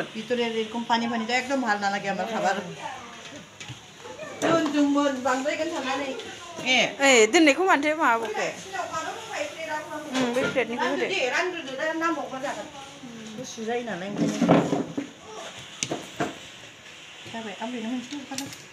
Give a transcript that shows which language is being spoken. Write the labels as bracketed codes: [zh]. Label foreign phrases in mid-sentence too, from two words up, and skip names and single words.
[bn] ভিতরে এরকম পানি পানিটা একদম ভালো না লাগে আমার খাবার। [brx] दोनदोंमोन बांद्राय गोनथारनानै। ए दोननायखौ मानोथो माबाखो? बे प्लेटनिखौ होदो। रानग्रोदो दा नांबावबा जागोन। गुसु जायो नालाय ओंखायनो। जाबाय आमफ्रायनो मोनसे हरखादों।